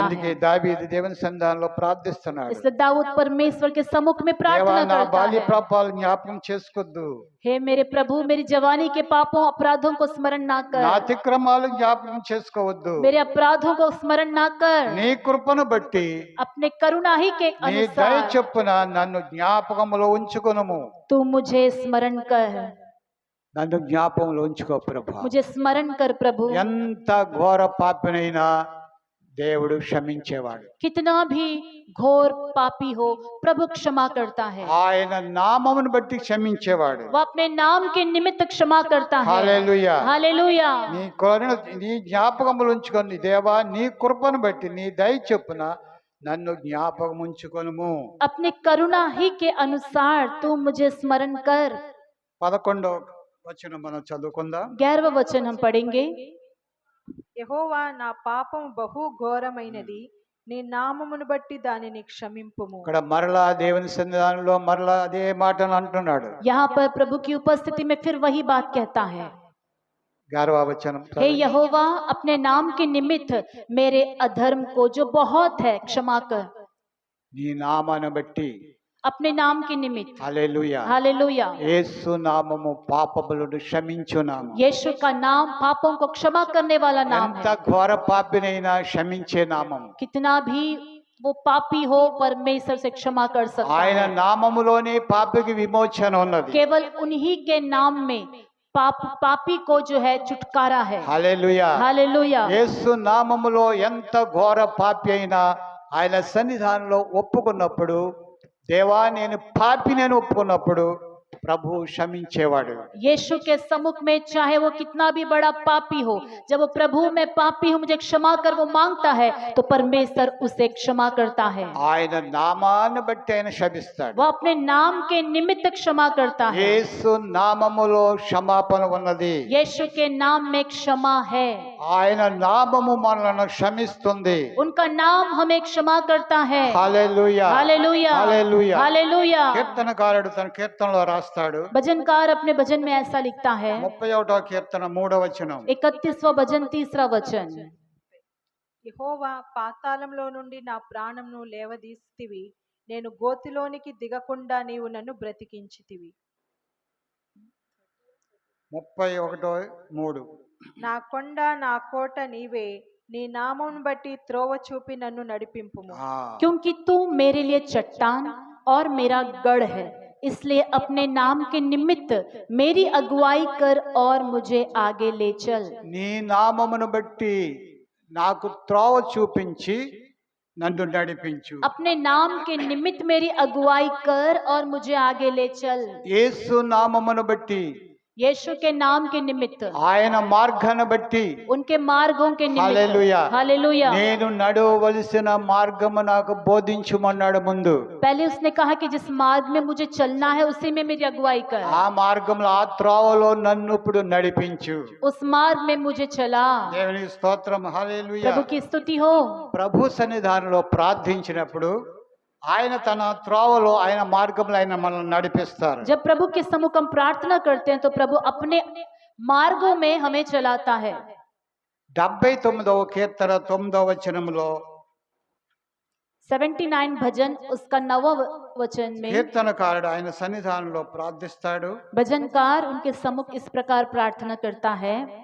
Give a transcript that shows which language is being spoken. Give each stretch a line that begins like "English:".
Telugu: అందుకే
Hindi: है।
Telugu: దావీదు దేవుని సన్నిధానంలో ప్రార్థిస్తున్నాడు.
Hindi: इसलिए दाऊद परमेश्वर के सम्मुख में
Telugu: దేవా
Hindi: प्रार्थना
Telugu: నా
Hindi: करता
Telugu: బాల్య
Hindi: है,
Telugu: పాపాలు జ్ఞాపకం చేసుకోద్దు,
Hindi: हे मेरे प्रभु मेरी जवानी के पापों अपराधों को स्मरण ना
Telugu: నా
Hindi: कर,
Telugu: అతిక్రమాలు జ్ఞాపకం చేసుకోవద్దు.
Hindi: मेरे अपराधों को स्मरण ना कर,
Telugu: నీ కృపను బట్టి
Hindi: अपने करुणा ही के
Telugu: నీ దయ
Hindi: अनुसार
Telugu: చొప్పున నన్ను జ్ఞాపకములో ఉంచుకొనుము.
Hindi: तू मुझे स्मरण कर,
Telugu: నన్ను జ్ఞాపకంలో ఉంచుకో ప్రభు.
Hindi: मुझे स्मरण कर प्रभु।
Telugu: ఎంత ఘోర పాపినైనా దేవుడు క్షమించేవాడు.
Hindi: कितना भी घोर पापी हो प्रभु क्षमा करता है,
Telugu: ఆయన నామమును బట్టి క్షమించేవాడు.
Hindi: वो अपने नाम के निमित्त क्षमा करता है।
Telugu: హల్లెలూయా.
Hindi: हालेलुया।
Telugu: నీ కరుణ నీ జ్ఞాపకములు ఉంచుకొని దేవా నీ కృపను బట్టి నీ దయ చొప్పున నన్ను జ్ఞాపకం ఉంచుకొనుము.
Hindi: अपने करुणा ही के अनुसार तू मुझे स्मरण कर।
Telugu: 11వ వచనం మనం చదువుకుందాం.
Hindi: 11वां वचन हम पढ़ेंगे।
Telugu: యెహోవా నా పాపము బహు ఘోరమైనది, నీ నామమును బట్టి దానిని క్షమింపుము. ఇక్కడ మరలా దేవుని సన్నిధానంలో మరలా అదే మాటను అంటున్నాడు.
Hindi: यहाँ पर प्रभु की उपस्थिति में फिर वही बात कहता है,
Telugu: 11వ వచనం.
Hindi: हे यहोवा अपने नाम के निमित्त मेरे अधर्म को जो बहुत है क्षमा कर।
Telugu: నీ నామాన్ని బట్టి
Hindi: अपने नाम के निमित्त।
Telugu: హల్లెలూయా.
Hindi: हालेलुया।
Telugu: యేసు నామము పాపములను క్షమించు నామం.
Hindi: यीशु का नाम पापों को क्षमा करने वाला नाम
Telugu: ఎంత
Hindi: है।
Telugu: ఘోర పాపినైనా క్షమించే నామం.
Hindi: कितना भी वो पापी हो परमेश्वर से क्षमा कर सकता
Telugu: ఆయన
Hindi: है।
Telugu: నామములోనే పాపికి విమోచన ఉన్నది.
Hindi: केवल उन्हीं के नाम में पापी को जो है छुटकारा है।
Telugu: హల్లెలూయా.
Hindi: हालेलुया।
Telugu: యేసు నామములో ఎంత ఘోర పాపి అయినా ఆయన సన్నిధానంలో ఒప్పుకున్నప్పుడు, దేవా నేను పాపిని అని ఒప్పుకున్నప్పుడు ప్రభు క్షమించేవాడు.
Hindi: यीशु के सम्मुख में चाहे वो कितना भी बड़ा पापी हो, जब वो प्रभु मैं पापी हूँ मुझे क्षमा कर वो मांगता है तो परमेश्वर उसे क्षमा करता है।
Telugu: ఆయన నామాన్ని బట్టి ఆయన క్షమిస్తాడు.
Hindi: वो अपने नाम के निमित्त क्षमा करता है।
Telugu: యేసు నామములో క్షమాపణ ఉన్నది.
Hindi: यीशु के नाम में क्षमा है।
Telugu: ఆయన నామము మనలను క్షమిస్తుంది.
Hindi: उनका नाम हमें क्षमा करता है।
Telugu: హల్లెలూయా.
Hindi: हालेलुया।
Telugu: హల్లెలూయా.
Hindi: हालेलुया।
Telugu: కీర్తనకారుడు తన కీర్తనలో రాస్తాడు.
Hindi: भजनकार अपने भजन में ऐसा लिखता है,
Telugu: 31వ కీర్తన 3వ వచనం.
Hindi: 31वां भजन 3रा वचन,
Telugu: యెహోవా పాతాళంలో నుండి నా ప్రాణమును లేవదీస్తివి, నేను గోతిలోనికి దిగకుండా నీవు నన్ను బ్రతికించితివి. 31:3. నా కొండ నా కోట నీవే, నీ నామమును బట్టి త్రోవ చూపి నన్ను నడిపింపుము.
Hindi: क्योंकि तू मेरे लिए चट्टान और मेरा गढ़ है, इसलिए अपने नाम के निमित्त मेरी अगुवाई कर और मुझे आगे ले चल।
Telugu: నీ నామమును బట్టి నాకు త్రోవ చూపించి నన్ను నడిపించు.
Hindi: अपने नाम के निमित्त मेरी अगुवाई कर और मुझे आगे ले चल।
Telugu: యేసు నామమును బట్టి
Hindi: यीशु के नाम के निमित्त,
Telugu: ఆయన మార్గాన్ని బట్టి
Hindi: उनके मार्गों के निमित्त।
Telugu: హల్లెలూయా.
Hindi: हालेलुया।
Telugu: నేను నడవవలసిన మార్గము నాకు బోధించుమన్నాడు ముందు.
Hindi: पहले उसने कहा कि जिस मार्ग में मुझे चलना है उसी में मेरी अगुवाई कर।
Telugu: ఆ మార్గంలో ఆ త్రోవలో నన్ను ఇప్పుడు నడిపించు.
Hindi: उस मार्ग में मुझे चला।
Telugu: దేవునికి స్తోత్రం. హల్లెలూయా.
Hindi: प्रभु की स्तुति हो।
Telugu: ప్రభు సన్నిధానంలో ప్రార్థించినప్పుడు ఆయన తన త్రోవలో ఆయన మార్గంలో ఆయన మనల్ని నడిపిస్తారు.
Hindi: जब प्रभु के सम्मुख हम प्रार्थना करते हैं तो प्रभु अपने मार्गों में हमें चलाता है।
Telugu: 79వ కీర్తన 9వ వచనంలో
Hindi: 79 भजन उसका 9वां वचन में
Telugu: కీర్తనకారుడు ఆయన సన్నిధానంలో ప్రార్థిస్తాడు.
Hindi: भजनकार उनके सम्मुख इस प्रकार प्रार्थना करता है।